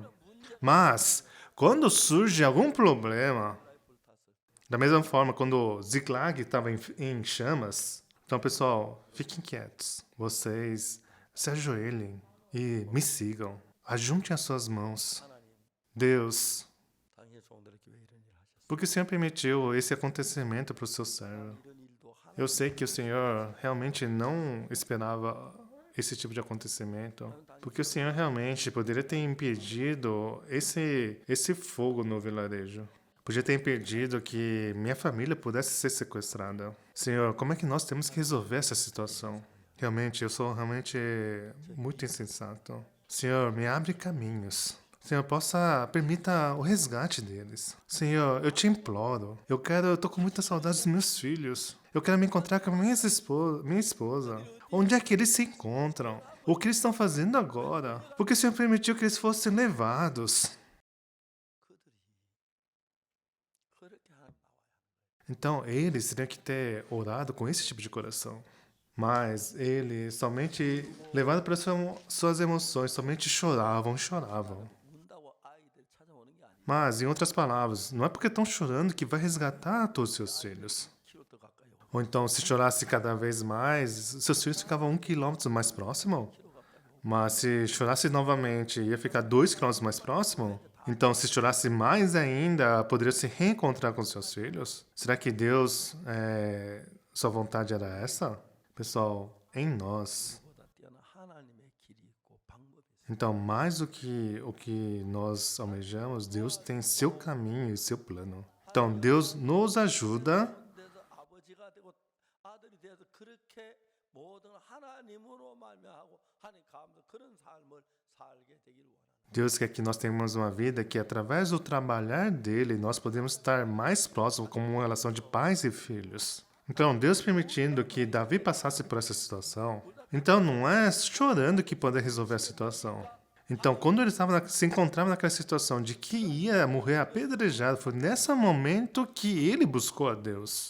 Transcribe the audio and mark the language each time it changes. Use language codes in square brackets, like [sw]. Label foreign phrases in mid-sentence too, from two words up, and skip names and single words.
[pt] Mas, quando surge algum problema, da mesma forma, quando Ziklag estava em chamas, então, pessoal, fiquem quietos. Vocês se ajoelhem e me sigam. Ajuntem as suas mãos. Deus, [ko] 당신의 종들에게 왜 이런 일을 하셨어요? [pt] por que o Senhor permitiu esse acontecimento para o seu servo? [ko] 이런 일도 하나 [pt] Eu sei que o Senhor realmente não esperava esse tipo de acontecimento, porque o Senhor realmente poderia ter impedido esse fogo no vilarejo. Podia ter impedido que minha família pudesse ser sequestrada. Senhor, como é que nós temos que resolver essa situação? Realmente, eu sou realmente muito insensato. Senhor, me abre caminhos. Senhor, permita o resgate deles. Senhor, eu te imploro. Eu tô com muita saudade dos meus filhos. Eu quero me encontrar com a minha esposa. Onde é que eles se encontram? O que eles estão fazendo agora? Porque o Senhor permitiu que eles fossem levados. [ko] 그렇게 하나님 나와요. [pt] Então, eles teriam que ter orado com esse tipo de coração. Mas eles somente, levados pelas suas emoções, somente choravam. [ko] 운다고 아이들이 찾아오는 게 아니에요. [pt] Mas, em outras palavras, não é porque estão chorando que vai resgatar todos os seus filhos. [ko] 키로터 가까이 오고 [pt] Ou então, se chorasse cada vez mais, seus filhos ficavam 1 quilômetro mais próximo. Mas se chorasse novamente, ia ficar 2 quilômetros mais próximo. Então, se chorasse mais ainda, poderia se reencontrar com seus filhos. Será que Deus, sua vontade era essa? Pessoal, em nós. [ko] 보다 뛰어난 하나님의 길이 있고 방법이 있어요. [pt] Então, mais do que o que nós almejamos, Deus tem seu caminho e seu plano. Então, Deus nos ajuda. [ko] 돼서 아버지가 되고 아들이 돼서 그렇게 모든 하나님으로 말미암고 하나님 감사 그런 삶을 살게 되기를 원합니다. [pt] Deus quer que nós tenhamos uma vida que, através do trabalhar dele, nós podemos estar mais próximos como uma relação de pais e filhos. Então, Deus permitindo que Davi passasse por essa situação, então não é chorando que pode resolver a situação. Então, quando ele se encontrava naquela situação de que ia morrer apedrejado, foi nesse momento que ele buscou a Deus.